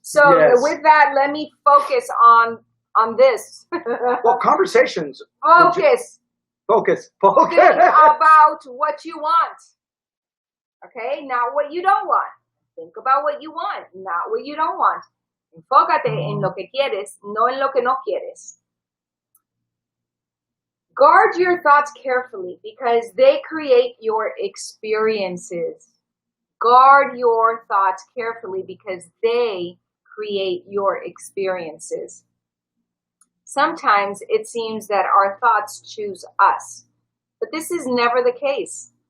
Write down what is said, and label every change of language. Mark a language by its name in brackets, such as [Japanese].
[English] So with that, let me focus on this. Well, conversations. Focus. Think about what you want. Okay, not what you don't want. Think about what you want, not what you don't want. [Spanish] Enfócate en lo que quieres, no en lo que no quieres. [English] Guard your thoughts carefully because they create your experiences. Guard your thoughts carefully because they create your experiences. Sometimes it seems that our thoughts choose us, but this is never the case.